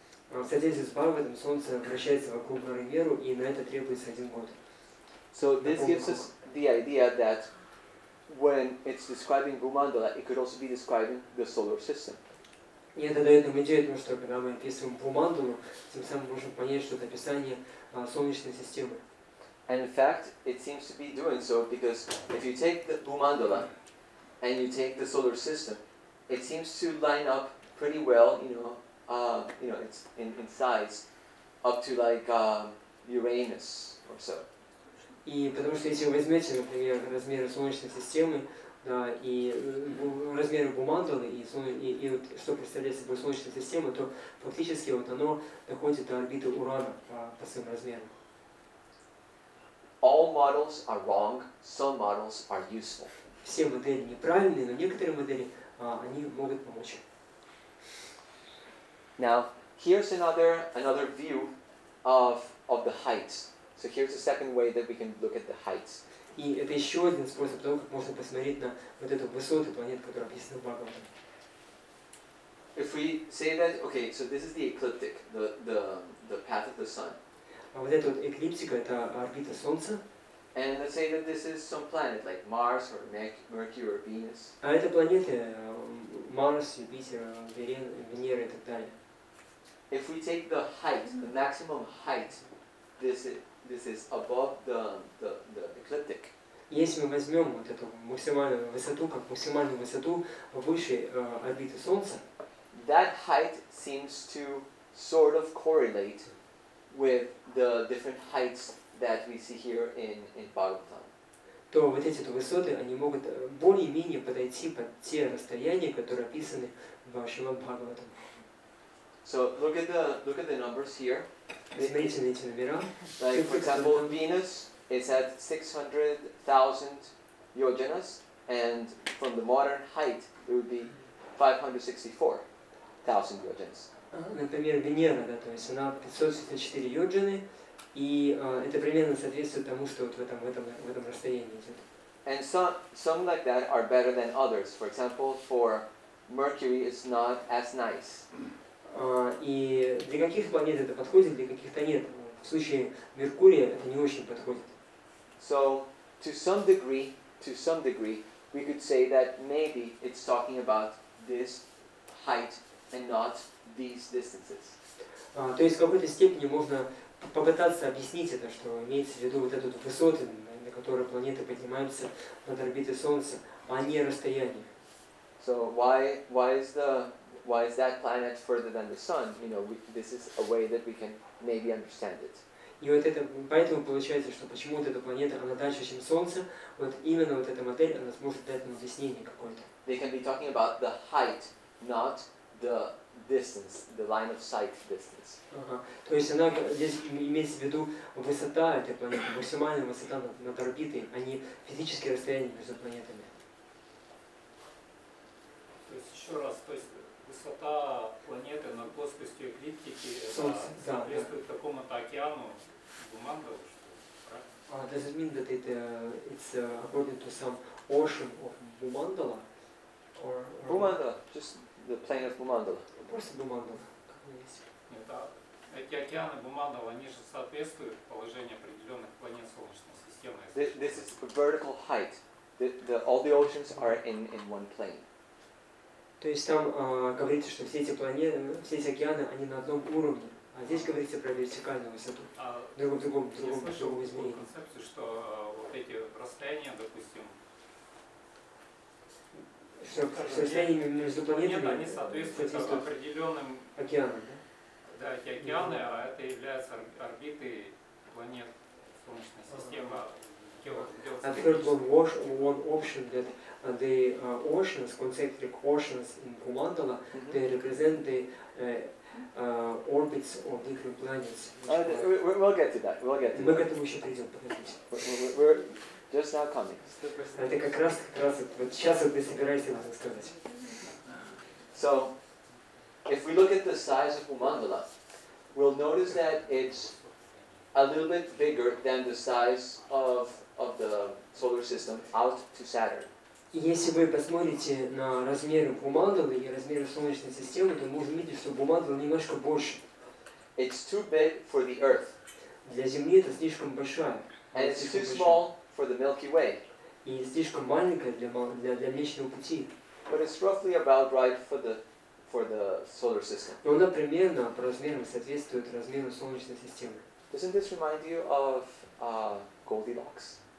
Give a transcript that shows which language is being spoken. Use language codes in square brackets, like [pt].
[ru] В соответствии с Бхагаватам Солнце вращается вокруг горы Меру, и на это требуется 1 год. [en] So this gives us the idea that when it's describing Bhumandala, it could also be describing the solar system. [ru] И это дает нам идею, потому что когда мы описываем Бхумандалу, тем самым можем понять, что это описание Солнечной системы. [en] And in fact, it seems to be doing so because if you take the Bhumandala and you take the solar system, it seems to line up pretty well, it's in size up to like Uranus or so. [ru] И потому что если вы возьмете, например, размеры Солнечной системы, да, и размеры Бхумандалы, и вот, что представляет собой Солнечная система, то фактически вот оно доходит до орбиты Урана по своим размерам. [en] All models are wrong, some models are useful. [ru] Все модели неправильные, но некоторые модели, они могут помочь. [en] Now, here's another view of the heights. So here's the second way that we can look at the heights. [ru] И это еще один способ того, как можно посмотреть на вот эту высоту планет, которые описаны в Бхагаватам. [en] If we say that, okay, so this is the ecliptic, the path of the sun. [ru] А вот эта вот эклиптика, это орбита Солнца. [en] And let's say that this is some planet like Mars or Mercury or Venus. [ru] А это планеты Марс, Юпитер, Венера и так далее. [en] If we take the height, the maximum height, this is above the ecliptic. [ru] Если мы возьмем вот эту максимальную высоту, как максимальную высоту выше орбиты Солнца, [en] that height seems to sort of correlate with the different heights that we see here in Bhagavatam. [ru] То вот эти высоты, они могут более-менее подойти под те расстояния, которые описаны в Шримад Бхагаватам. [en] So look at the numbers here. [ru] Смотрите на эти номера. [en] Like for example, Venus is at 600,000 yojanas, and from the modern height it would be 564,000 yojanas. [ru] Например, Венера, да, то есть она 564 йоджаны, и это примерно соответствует тому, что вот в этом расстоянии идет. [en] And some like that are better than others. For example, for Mercury, it's not as nice. [ru] И для каких планет это подходит, для каких-то нет. В случае Меркурия это не очень подходит. [en] So, to some degree, we could say that maybe it's talking about this height and not these distances. [ru] То есть в какой-то степени можно попытаться объяснить это, что имеется в виду вот эту высоту, на которой планеты поднимаются над орбитой Солнца, а не расстояние. [en] So why is that planet further than the sun? This is a way that we can maybe understand it. [ru] И вот это, поэтому получается, что почему вот эта планета, она дальше, чем Солнце, вот именно вот эта модель, она сможет дать нам объяснение какое-то. [en] They can be talking about the height, not the distance, the line of sight distance. [ru] Ага. То есть она здесь имеется в виду высота этой планеты, максимальная высота над орбитой, а не физические расстояния между планетами. То есть еще раз, то есть высота планеты над плоскостью эклиптики соответствует какому-то океану Бхумандалы, что [en] Does it mean that it's according to some ocean of Bhumandala? Bhumandala, just the plane of Bhumandala. [ru] Просто Бумандала, как мы есть. Эти океаны Бумандала, они же соответствуют положению определенных планет Солнечной системы. [en] This is vertical height. All the oceans are in one plane. [ru] То есть там говорится, что все эти планеты, все эти океаны, они на одном уровне. А здесь говорится про вертикальную высоту. Другом измерении. Концепцию, что вот эти расстояния, допустим, что расстояние между планетами они соответствуют определенным океанам, да? Да, эти океаны, а это являются орбиты планет Солнечной системы. [en] And third one option that the oceans, concentric oceans in Bhumandala, they represent the orbits of different planets. We'll get to that. We'll get to that. [ru] Мы к этому еще придем, подождите. [en] We're just now coming. [ru] Это как раз вот сейчас вот ты собираешься об этом сказать. [en] So, if we look at the size of Bhumandala, we'll notice that it's a little bit bigger than the size of the solar system out to Saturn. [ru] И если вы посмотрите на размеры Бхумандалы и размеры Солнечной системы, то можно увидеть, что Бхумандала немножко больше. [en] It's too big for the Earth. [ru] Для Земли это слишком большая. [en] And it's too small for the Milky Way. [ru] И слишком маленькая для Млечного Пути. [en] But it's roughly about right for the solar system. [ru] Но она примерно по размерам соответствует размеру Солнечной системы. [en] Doesn't this remind you of Goldilocks?